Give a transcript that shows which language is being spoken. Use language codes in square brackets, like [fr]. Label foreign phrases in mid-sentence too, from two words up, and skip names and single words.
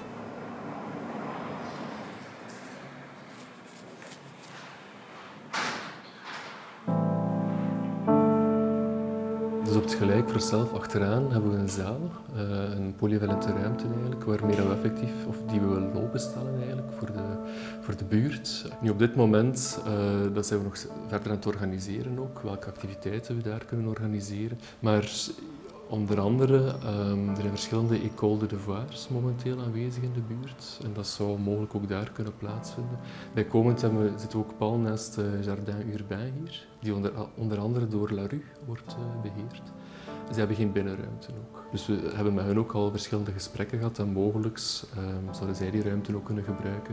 [nl] Dus op het gelijkvloers zelf achteraan hebben we een zaal, een polyvalente ruimte eigenlijk, waarmee we effectief, of die we willen openstellen eigenlijk voor de buurt. Nu op dit moment dat zijn we nog verder aan het organiseren ook, welke activiteiten we daar kunnen organiseren. Maar Onder andere, er zijn verschillende [fr] écoles de devoirs [nl] momenteel aanwezig in de buurt en dat zou mogelijk ook daar kunnen plaatsvinden. Bijkomend zitten we ook pal naast Jardin Urbain hier, die onder andere door La Rue wordt beheerd. Ze hebben geen binnenruimte ook. Dus we hebben met hen ook al verschillende gesprekken gehad en mogelijk zouden zij die ruimte ook kunnen gebruiken.